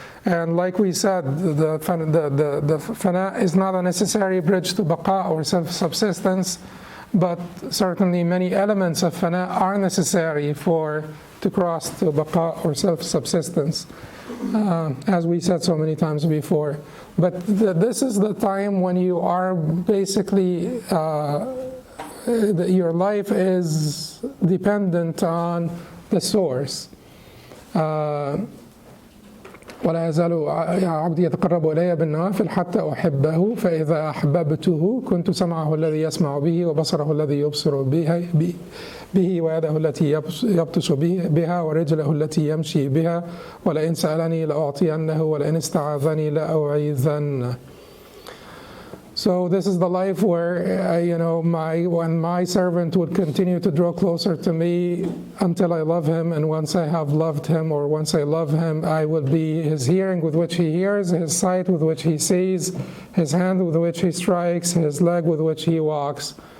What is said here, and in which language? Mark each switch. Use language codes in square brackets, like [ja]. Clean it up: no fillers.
[en] And like we said, the fana is not a necessary bridge to baqa or self-subsistence, but certainly many elements of fana are necessary to cross to baqa or self-subsistence, as we said so many times before. But this is the time when you are basically, your life is dependent on the source. [ar] ولا يزال عبدي يتقرب إلي بالنوافل حتى أحبه فإذا أحببته كنت سمعه الذي يسمع به وبصره الذي يبصر به ويده التي يبطش بها ورجله التي يمشي بها ولئن سألني لأعطينه ولئن استعاذني لأعيذنه. [en] So this is the life where, when my servant would continue to draw closer to me until I love him, and once I have loved him, or once I love him, I will be his hearing with which he hears, his sight with which he sees, his hand with which he strikes, his leg with which he walks.